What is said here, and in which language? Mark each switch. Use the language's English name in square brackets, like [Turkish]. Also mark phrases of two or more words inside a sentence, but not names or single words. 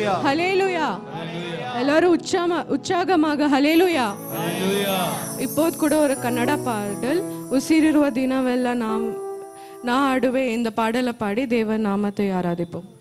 [Tamil] ஹல்லேலூயா. எல்லாரும் உற்சாகமாக ஹல்லேலூயா. இப்போது கூட ஒரு ಕನ್ನಡ பாடல், [Kannada] ಉಸಿರಿರುವ ದಿನವೆಲ್ಲ ನಾ ಆಡುವೆ [Tamil] இந்த பாடலை பாடி தேவ நாமத்தை ஆராதிப்போம்.